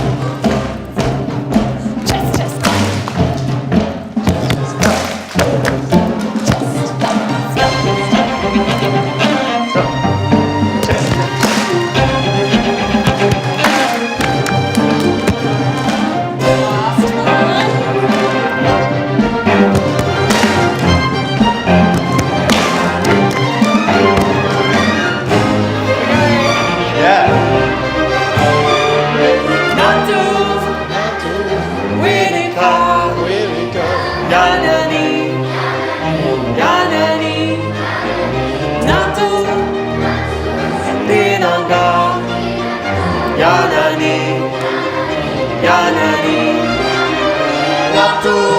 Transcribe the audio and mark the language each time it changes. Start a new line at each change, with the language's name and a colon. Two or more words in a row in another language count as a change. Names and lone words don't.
English: Chest, chest, clap. Chest, thigh, last one. Yeah. Natu, Wirika, Yanani, Yanani, Natu, Tinanga, Yanani, Yanani, Natu,